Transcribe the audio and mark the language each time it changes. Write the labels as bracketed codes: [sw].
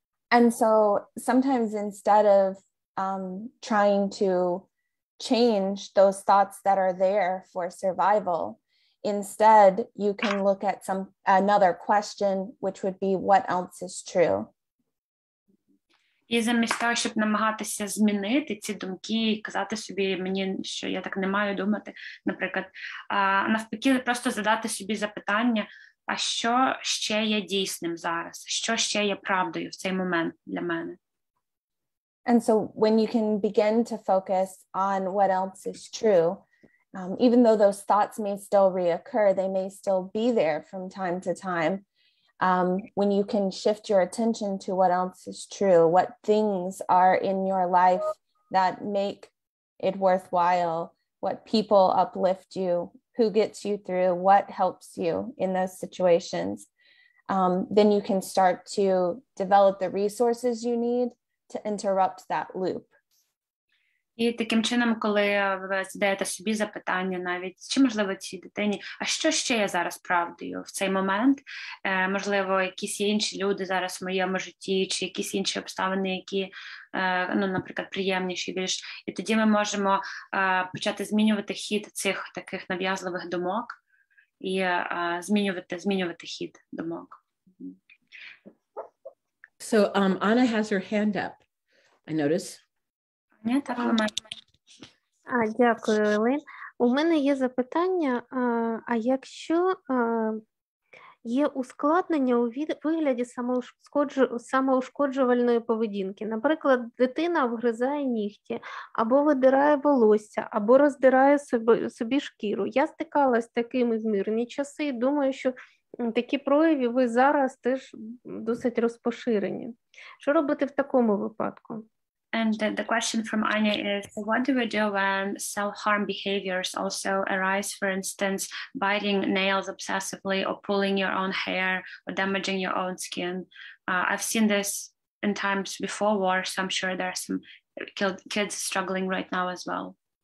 [en] And so sometimes instead of trying to change those thoughts that are there for survival. Instead, you can look at another question, which would be, what else is true? [uk] І замість того, щоб намагатися змінити ці думки і казати собі, мені, що я так не маю думати, наприклад, навпаки, просто задати собі запитання, а що ще є дійсним зараз? Що ще є правдою в цей момент для мене? [en] And so when you can begin to focus on what else is true, even though those thoughts may still reoccur, they may still be there from time to time. When you can shift your attention to what else is true, what things are in your life that make it worthwhile, what people uplift you, who gets you through, what helps you in those situations, then you can start to develop the resources you need to interrupt that loop. [uk] І таким чином, коли ви задаєте собі запитання навіть, чи можливо цій дитині, а що ще є зараз правдою в цей момент? Можливо, якісь інші люди зараз в моєму житті, чи якісь інші обставини, які, ну, наприклад, приємніші більш. І тоді ми можемо почати змінювати хід цих таких нав'язливих думок і змінювати хід думок. [en] So Anna has her hand up, I notice. [uk] Дякую, Елейн. У мене є запитання, а якщо є ускладнення у вигляді самоушкоджувальної поведінки, наприклад, дитина вгризає нігті, або видирає волосся, або роздирає собі шкіру. Я стикалась з такими в мирні часи і думаю, що такі прояви зараз теж досить розпоширені. Що робити в такому випадку? [en] And the question from Anya is, so what do we do when self-harm behaviors also arise, for instance, biting nails obsessively or pulling your own hair or damaging your own skin? I've seen this in times before war, so I'm sure there are some kids struggling right now as well.